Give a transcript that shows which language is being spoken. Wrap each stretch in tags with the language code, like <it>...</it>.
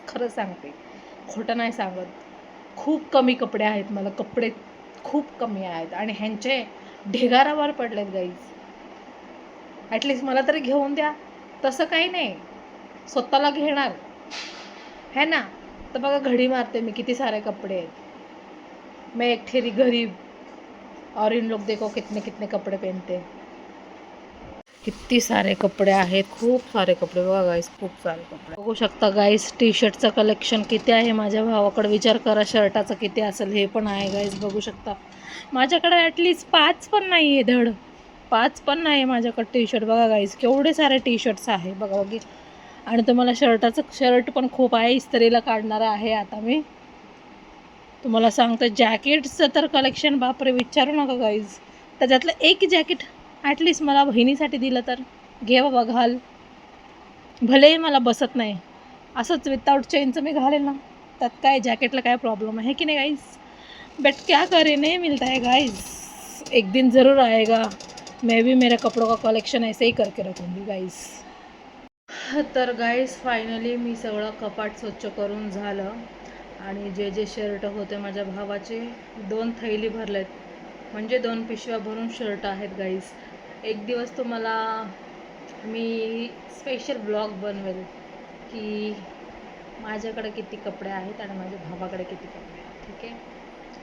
<mr>खरं सांगते, खोटं नाही सांगत. खूप कमी कपडे आहेत मला, कपडे खूप कमी आहेत. आणि ह्यांचे ढिगारावर पडलेत गाईज. ॲटलिस्ट मला तरी घेऊन द्या. तसं काही नाही, स्वतःला घेणार</mr> <hi>है ना.</hi> <mr>तर बघा, घडी मारते मी, किती सारे कपडे आहेत.</mr> <hi>मैं एक ठेरी गरीब, और इन लोग देखो कितने कितने कपडे पहनते.</hi> <mr>किती सारे कपडे आहेत, खूप सारे कपडे बघा गाईस, खूप सारे कपडे. बघू शकता गाईस, टी शर्टचं कलेक्शन किती आहे माझ्या भावाकडे. विचार करा शर्टाचं किती असेल. हे पण आहे गाईस, बघू शकता. माझ्याकडे ॲटलिस्ट 5 पण नाही आहे, धड 5 पण नाही आहे माझ्याकडे टी शर्ट. बघा गाईस, केवढे सारे टी शर्ट्स आहे बघा बघी. आणि तुम्हाला शर्ट पण खूप आहे, इस्त्रीला काढणार आहे आता मी. तुम्हाला सांगतो, जॅकेट्सचं तर कलेक्शन बापरे विचारू नका गाईज. त्याच्यातलं एक जॅकेट ॲटलिस्ट मला बहिणीसाठी दिलं तर घे बाबा, घाल. भलेही मला बसत नाही, असंच विदाउट चेनचं मी घालेल ना, त्यात काय, जॅकेटला काय प्रॉब्लेम आहे की नाही गाईज.</mr> <hi>बट क्या करे, नहीं मिलता है गाइज. एक दिन ज़रूर आएगा, मैं भी मेरे कपड़ों का कलेक्शन ऐसे ही करके रखूँगी गाइज.</hi> <mr>तर गाईज फायनली मी सगळं कपाट स्वच्छ करून झालं. आणि जे जे शर्ट होते माझ्या भावाचे, 2 थैली भरलेत, म्हणजे 2 पिशव्या भरून शर्ट आहेत गाईज. एक दिवस तुम्हाला मी स्पेशल ब्लॉग बनवेल की माझ्याकडे किती कपडे आहेत आणि माझ्या भावाकडे किती कपडे आहेत, ठीक आहे.</mr>